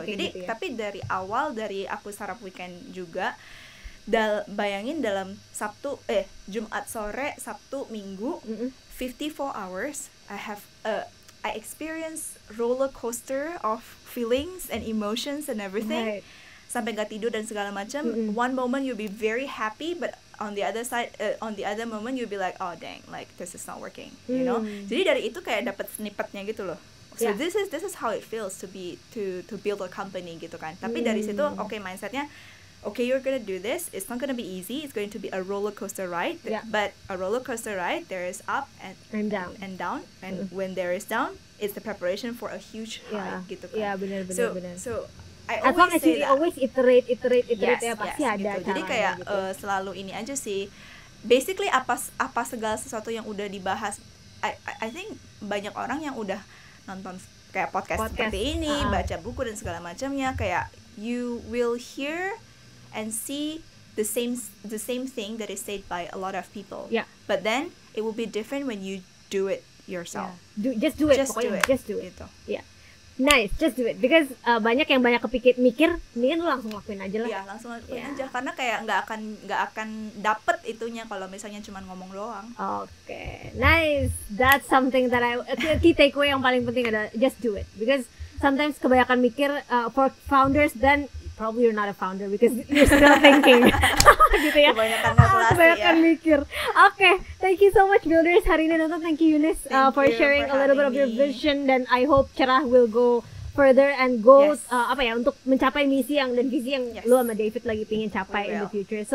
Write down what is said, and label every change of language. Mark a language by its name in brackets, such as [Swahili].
[Indonesian] Jadi tapi dari awal, dari aku startup weekend juga, bayangin dalam Jumat sore, Sabtu, Minggu, [English] 54 hours I have I experience roller coaster of feelings and emotions and everything. [Indonesian] Sampai gak tidur dan segala macam. [English] One moment you'll be very happy, but on the other side, on the other moment you'll be like, oh dang, like this is not working, you know. [Indonesian] Jadi dari itu kayak dapat snippetnya gitu loh. [English] So this is how it feels to build a company [Indonesian] gitu kan. Tapi dari situ, mindsetnya, [English] you're gonna do this. It's not gonna be easy. It's going to be a roller coaster ride. But a roller coaster ride, there is up and down. And when there is down, it's the preparation for a huge high [Indonesian] gitu kan. Benar. [English] So I as long as you always iterate yes, [Indonesian] ya pasti ada gitu. Jadi kayak gitu. Selalu ini aja sih. Basically apa segala sesuatu yang udah dibahas. [English] I think [Indonesian] banyak orang yang udah nonton kayak podcast seperti ini, baca buku dan segala macamnya, kayak [English] you will hear and see the same thing that is said by a lot of people. But then it will be different when you do it yourself. Just do it. [Indonesian] Gitu. [English] Nice, just do it. [Indonesian] Because banyak yang mikir, mendingan lu langsung lakuin aja lah. Iya, langsung lakuin aja. Karena kayak nggak akan dapet itunya kalau misalnya cuma ngomong doang. [English] Okay, nice. That's something that key takeaway [Indonesian] yang paling penting adalah [English] just do it. Because sometimes [Indonesian] kebanyakan mikir [English] for founders, then probably you're not a founder because you're still thinking. [Indonesian] Gitu ya. Kebanyakan mikir. [English] Okay, thank you so much builders [Indonesian] hari ini nonton. [English] Thank you Eunice for sharing a little bit of your vision, dan I hope Cerah will go further and go [Indonesian] untuk mencapai misi dan visi yang lu sama David lagi pingin capai [English] in the future.